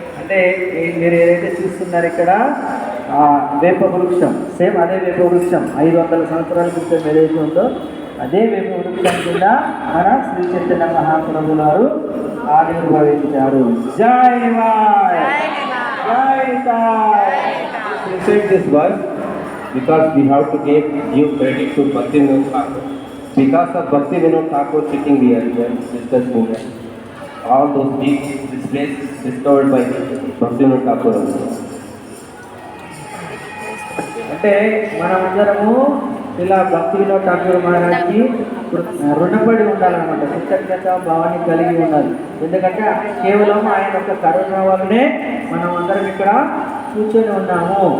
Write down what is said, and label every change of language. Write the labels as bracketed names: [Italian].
[Telugu] అంటే మీరు ఏదైతే చూస్తున్నారు ఇక్కడ వేప వృక్షం, సేమ్ అదే వేప వృక్షం 500 సంవత్సరాల క్రితం ఏదైతే ఉందో అదే వేప వృక్షం కింద మన శ్రీ చైతన్య మహాప్రభులు వారు ఆవిర్భవించారు. జై నివాయ్, జై Nitai. [English] Recite this verse because we have to give credit to Bhakti Vinod Thakur. Because of Bhakti Vinod Thakur sitting here, discussing here. All those deeds, this place is discovered by Bhakti Vinod Thakur. [Telugu] అంటే మనమందరము ఇలా భక్తి వినోద్ ఠాకూర్ మహారాజ్కి రుణపడి ఉండాలన్నమాట. కృతజ్ఞత భావాన్ని కలిగి ఉండాలి. ఎందుకంటే కేవలం ఆయన యొక్క కరుణ వల్లనే మనం అందరం ఇక్కడ కూర్చొని ఉన్నాము.